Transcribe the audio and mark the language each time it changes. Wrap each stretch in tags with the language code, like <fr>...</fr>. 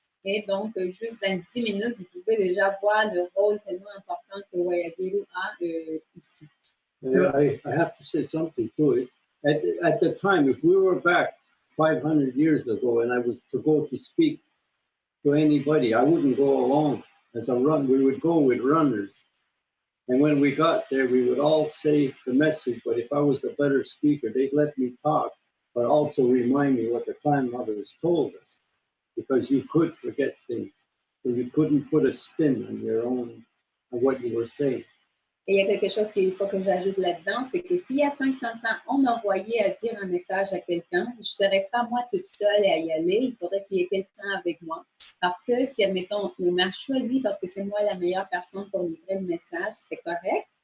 <fr>Et donc, juste dans 10 minutes, vous pouvez déjà voir le rôle tellement important que Wayagelu a ici.</fr> <en>I have to say something too. At the time, if we were back 500 years ago and I was to go to speak to anybody, I wouldn't go alone as a run. We would go with runners. And when we got there, we would all say the message, but if I was the better speaker, they'd let me talk, but also remind me what the grandmothers told us, because you could forget things. So you couldn't put a spin on your own, on what you were saying.</en> <fr>Et il y a quelque chose qu'il faut que j'ajoute là-dedans, c'est que s'il y a 500 ans, on m'envoyait à dire un message à quelqu'un, je ne serais pas moi toute seule à y aller, il faudrait qu'il y ait quelqu'un avec moi. Parce que si, admettons, on m'a choisi parce que c'est moi la meilleure personne pour livrer le message, c'est correct.</fr>